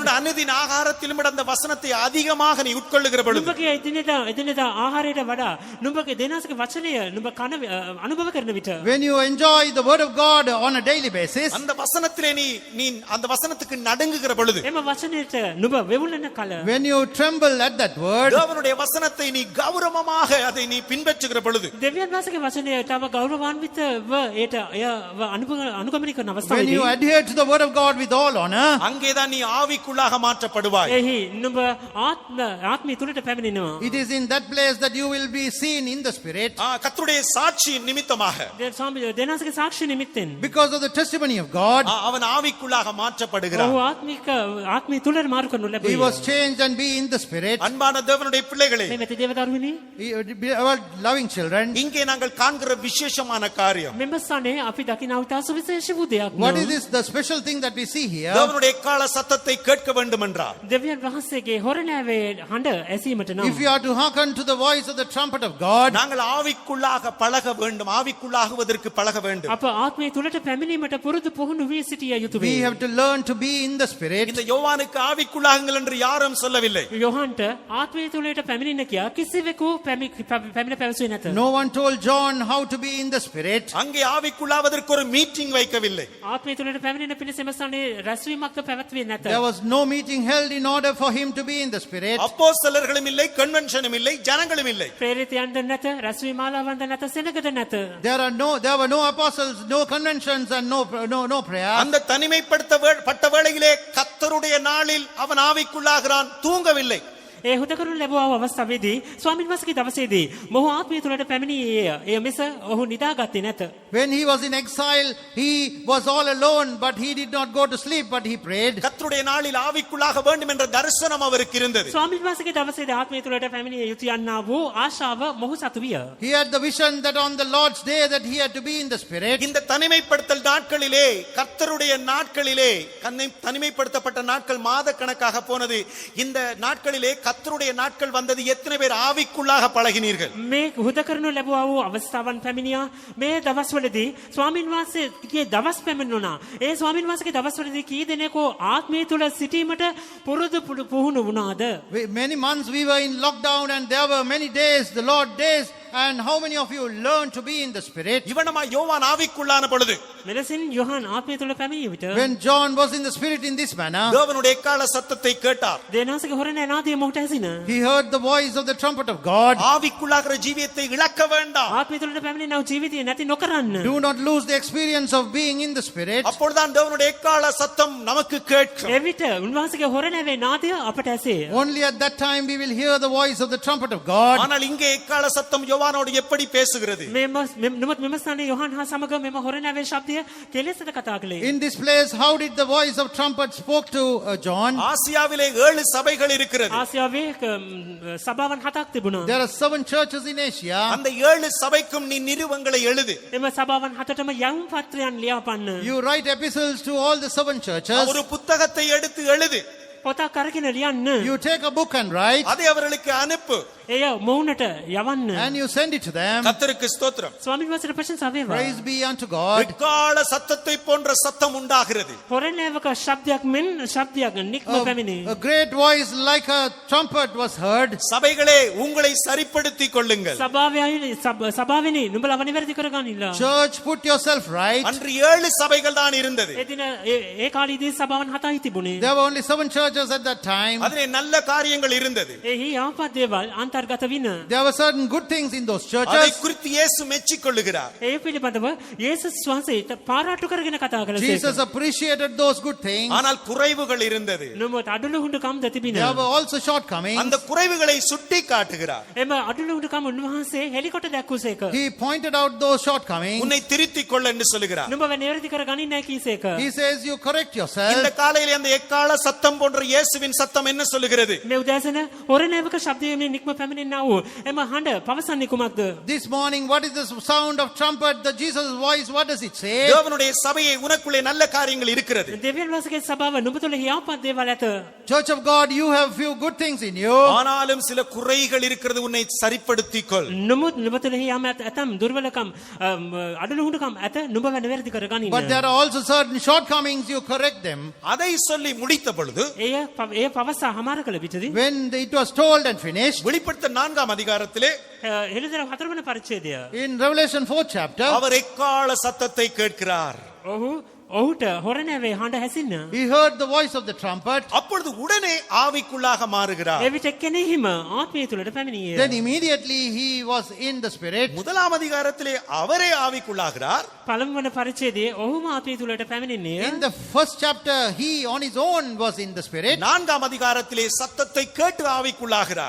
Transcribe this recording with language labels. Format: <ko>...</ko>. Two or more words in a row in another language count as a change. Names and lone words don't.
<ta>உன்னுடைய அனுதின ஆகாரத்திலும் அந்த வசனத்தை அதிகமாக நீ உட்கொள்ளுகிற பொழுது</ta> <si>නුඹගේ එදිනෙදා ආහාරයට වඩා නුඹගේ දෙවනාසගේ වචනය නුඹ කන අනුභව කරන විට</si> <en>when you enjoy the word of God on a daily basis,</en> <ta>அந்த வசனத்திலே நீ அந்த வசனத்துக்கு நடுங்குகிற பொழுது</ta> <si>එම වචනයට නුඹ වෙවුලන කල</si> <en>when you tremble at that word,</en> <ta>தேவனுடைய வசனத்தை நீ கௌரவமாக அதை நீ பின்பற்றுகிற பொழுது</ta> <si>දෙවියන් වහන්සේගේ වචනය තව ගෞරවාන්විතව ඒට අනුගමනය කරන</si> <en>when</en> <si>අවස්ථාවේදී</si> <en>you adhere to the word of God with all honor,</en> <ta>அங்கேதான் நீ ஆவிக்குள்ளாக மாற்றப்படுவாய்.</ta> <si>එහි නුඹ ආත්මය තුලට පැමිණෙනවා.</si> <en>it is in that place that you will be seen in the spirit.</en> <ta>கர்த்தருடைய சாட்சி நிமித்தமாக</ta> <si>දෙවනාසගේ සාක්ෂි නිමිත්තෙන්</si> <en>Because of the testimony of God,</en> <ta>அவன் ஆவிக்குள்ளாக மாற்றப்படுகிறான்.</ta> <si>ඔහු ආත්මය තුලට මාරු කරනු</si> <en>he was</en> <si>ලැබුවේ.</si> <en>changed and be in the spirit.</en> <ta>அன்பான தேவனுடைய பிள்ளைகளே,</ta> <si>මේ මෙති දේවදරුවනි</si> <en>Our loving children,</en> <ta>இங்கே நாங்கள் காண்கிற விசேஷமான காரியம்</ta> <si>මෙම ස්ථානයේ අපි දකින අවතා සුවිශේෂ වූ දෙයක්</si> <en>what</en> <si>නෝ.</si> <en>is this? The special thing that we see here.</en> <ta>தேவனுடைய எக்கால சத்தத்தை கேட்க வேண்டும் என்றார்.</ta> <si>දෙවියන් වහන්සේගේ හොරණෑවේ හඬ ඇසීමට නම්</si> <en>If you are to hearken to the voice of the trumpet of God,</en> <ta>நாங்கள் ஆவிக்குள்ளாக பழக வேண்டும், ஆவிக்குள்ளாகுவதற்கு பழக வேண்டும்.</ta> <si>අප ආත්මය තුලට පැමිණීමට පුරුදු පුහුණු වී සිටිය යුතු</si> <en>we</en> <si>වේ.</si> <en>have to learn to be in the spirit.</en> <ta>இந்த யோவானுக்கு ஆவிக்குள்ளாகுங்கள் என்று யாரும் சொல்லவில்லை.</ta> <si>යොහන්ට ආත්මය තුලට පැමිණෙන්න කියා කිසිවෙකු පැමිණ පැවසුවේ නැත.</si> <en>No one told John how to be in the spirit.</en> <ta>அங்கே ஆவிக்குள்ளாவதற்கு ஒரு மீட்டிங் வைக்கவில்லை.</ta> <si>ආත්මය තුලට පැමිණෙන පිණිස එම ස්ථානයේ රැස්වීමක්ද පැවැත්වේ නැත.</si> <en>There was no meeting held in order for him to be in the spirit.</en> <ta>அப்போஸ்தலர்களும் இல்லை, கன்வென்ஷனும் இல்லை, ஜனங்களும் இல்லை.</ta> <si>ප්‍රේරිතයන්ද නැත, රැස්වීමාලාවන්ද නැත, සෙනගද නැත.</si> <en>There were no apostles, no conventions, and no prayer.</en> <ta>அந்த தனிமைப்படுத்தப்பட்ட வேளையிலே கர்த்தருடைய நாளில் அவன் ஆவிக்குள்ளாகிறான், தூங்கவில்லை.</ta> <si>ඒ හුදකරු ලැබුවා අවස්ථාවේදී ස්වාමීන් වහන්සේගේ දවසේදී මොහු ආත්මය තුලට පැමිණියේ. එය මිස ඔහු නිදාගත්තේ නැත.</si> <en>When he was in exile, he was all alone, but he did not go to sleep, but he prayed.</en> <ta>கர்த்தருடைய நாளில் ஆவிக்குள்ளாக வேண்டும் என்ற தரிசனம் அவருக்கு இருந்தது.</ta> <si>ස්වාමීන් වහන්සේගේ දවසේදී ආත්මය තුලට පැමිණිය යුතු යන්නා වූ ආශාව මොහු සතු විය.</si> <en>He had the vision that on the Lord's day that he had to be in the spirit.</en> <ta>இந்த தனிமைப்படுத்தல் நாட்களிலே, கர்த்தருடைய நாட்களிலே, தனிமைப்படுத்தப்பட்ட நாட்கள் மாத கணக்காக போனது. இந்த நாட்களிலே கர்த்தருடைய நாட்கள் வந்தது. எத்தனை பேர் ஆவிக்குள்ளாக பழகினீர்கள்?</ta> <si>මේ හුදකරනු ලැබුවා වූ අවස්ථාවන් පැමිණියා. මේ දවස්වලදී ස්වාමීන් වහන්සේගේ දවස් පැමිණුණා. ඒ ස්වාමීන් වහන්සේගේ දවස්වලදී කී දෙනෙකෝ ආත්මය තුල සිටීමට පුරුදු පුහුණු වුණාද?</si> <en>Many months we were in lockdown and there were many days, the Lord days, and how many of you learned to be in the spirit?</en> <ta>இவனமா யோவான் ஆவிக்குள்ளான பொழுது</ta> <si>මෙලෙසින් යොහන් ආත්මය තුල පැමිණිය විට</si> <en>When John was in the spirit in this manner,</en> <ta>தேவனுடைய எக்கால சத்தத்தை கேட்டார்.</ta> <si>දෙවනාසගේ හොරණ නාදය මොහුට ඇසින.</si> <en>he heard the voice of the trumpet of God.</en> <ta>ஆவிக்குள்ளாகிற ஜீவியத்தை இழக்க வேண்டாம்.</ta> <si>ආත්මය තුලට පැමිණෙනව ජීවිතය නැති නොකරන්න.</si> <en>Do not lose the experience of being in the spirit.</en> <ta>அப்பொழுதுதான் தேவனுடைய எக்கால சத்தம் நமக்கு கேட்கும்.</ta> <si>එවිට උන්වහන්සේගේ හොරණෑවේ නාදය අපට ඇසේ.</si> <en>Only at that time we will hear the voice of the trumpet of God.</en> <ta>ஆனால் இங்கே எக்கால சத்தம் யோவானோடு எப்படி பேசுகிறது?</ta> <si>මෙම ස්ථානයේ යොහන් හා සමග මෙම හොරණෑවේ ශබ්දය කෙලෙසට කතා කළේ.</si> <en>In this place, how did the voice of trumpet spoke to John?</en> <ta>ஆசியாவிலே 7 சபைகள் இருக்கிறது.</ta> <si>ආසියාවේ සභාවන් 7ක් තිබුණා.</si> <en>There are 7 churches in Asia.</en> <ta>அந்த 7 சபைக்கும் நீ நிருபங்களை எழுது.</ta> <si>එම සභාවන් 7ටම යම් පත්‍රයන් ලියාපන්න.</si> <en>You write epistles to all the 7 churches.</en> <ta>ஒரு புத்தகத்தை எடுத்து எழுது.</ta> <si>පොතක් අරගෙන ලියන්න.</si> <en>You take a book and write.</en> <ta>அதை அவர்களுக்கு அனுப்பு.</ta> <si>එය මොවුනට යවන්න.</si> <en>and you send it to them.</en> <ta>கர்த்தருக்கு ஸ்தோத்திரம்.</ta> <si>ස්වාමීන් වහන්සේට ප්‍රශංසා වේවා.</si> <en>Praise be unto God.</en> <ta>எக்கால சத்தத்தை போன்ற சத்தம் உண்டாகிறது.</ta> <si>හොරණෑවක ශබ්දයක් මෙන් ශබ්දයක් නික්ම පැමිණේ.</si> <en>A great voice like a trumpet was heard.</en> <ta>சபைகளே உங்களை சரிப்படுத்திக் கொள்ளுங்கள்.</ta> <si>සභාවෙනි නුඹලා නිවැරදි කරගනින්න.</si> <en>Church, put yourself right.</en> <ta>அன்று 7 சபைகள் தான் இருந்தது.</ta> <si>එදින ඒ කාලීදී සභාවන් 7යි තිබුණේ.</si> <en>There were only 7 churches at that time.</en> <ta>அதிலே நல்ல காரியங்கள் இருந்தது.</ta> <si>එහි යහපත් දේවල් අන්තර්ගත වින.</si> <en>There were certain good things in those</en> <ta>அதை</ta> <en>churches.</en> <ta>குறித்து இயேசு மெச்சிக் கொள்ளுகிறார்.</ta> <si>ඒ පිළිබඳව යේසුස් වහන්සේ පාරාටු කරගෙන කතා කළා.</si> <en>Jesus appreciated those good things.</en> <ta>ஆனால் குறைவுகள் இருந்தது.</ta> <si>නමුත් අඩලු හුඬකම් ද තිබිනා.</si> <en>There were also shortcomings.</en> <ta>அந்த குறைவுகளை சுட்டி காட்டுகிறார்.</ta> <si>එම අඩලු හුඬකම් උන්වහන්සේ හෙලිකොට දැක්වුසේක.</si> <en>He pointed out those shortcomings.</en> <ta>உன்னை திருத்திக் கொள்ள என்று சொல்லுகிறார்.</ta> <si>නුඹව නිවැරදි කරගනින්න කීසේක.</si> <en>He says you correct yourself.</en> <ta>இந்த காலையிலே அந்த எக்கால சத்தம் போன்ற இயேசுவின் சத்தம் என்ன சொல்லுகிறது?</ta> <si>මේ උදෑසන හොරණෑවක ශබ්දයෙන් නික්ම පැමිණෙනා වූ එම හඬ පවසන්නේ කුමක්ද?</si> <en>This morning, what is the sound of trumpet? The Jesus voice, what does it say?</en> <ta>தேவனுடைய சபையை உனக்குள்ளே நல்ல காரியங்கள் இருக்கிறது.</ta> <si>දෙවියන් වහන්සේගේ සභාව නුඹ තුළ යහපත් දේවල් ඇත.</si> <en>Church of God, you have few good things in you.</en> <ta>ஆனாலும் சில குறைகள் இருக்கிறது, உன்னை சரிப்படுத்திக் கொள்.</ta> <si>නමුත් නුඹ තුළ යම් ඇතම් දුර්වලකම් අඩලු හුඬකම් ඇත. නුඹව නිවැරදි කරගනින්න.</si> <en>But there are also certain shortcomings, you correct them.</en> <ta>அதை சொல்லி முடித்த பொழுது</ta> <si>එය පවසා හමාර කළ විටදී</si> <en>When it was told and finished,</en> <ta>வெளிப்படுத்த 4ஆம் அதிகாரத்திலே</ta> <si>හෙළිදරව් 4 වන පරිච්ඡේදය.</si> <en>in Revelation 4th chapter,</en> <ta>அவர் எக்கால சத்தத்தை கேட்கிறார்.</ta> <si>ඔහුට හොරණෑවේ හඬ හැසින්න.</si> <en>he heard the voice of the trumpet.</en> <ta>அப்பொழுது உடனே ஆவிக்குள்ளாக மாறுகிறார்.</ta> <si>එවිට කෙනෙහිම ආත්මය තුළට පැමිණියේ.</si> <en>Then immediately he was in the spirit.</en> <ta>1ஆம் அதிகாரத்திலே அவரே ஆவிக்குள்ளாகிறார்.</ta> <si>පළමු වන පරිච්ඡේදයේ ඔහුම ආත්මය තුළට පැමිණෙන්නේ.</si> <en>In the first chapter, he on his own was in the spirit.</en> <ta>4ஆம் அதிகாரத்திலே சத்தத்தை கேட்டு ஆவிக்குள்ளாகிறார்.</ta>